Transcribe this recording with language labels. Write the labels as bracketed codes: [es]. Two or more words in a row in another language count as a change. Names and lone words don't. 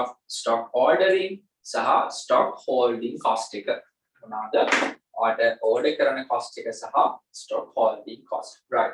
[en] Yes, stock ordering සහ stock holding cost එක. මොනවාද? order කරන cost [si] එක සහ [en] stock holding cost. right.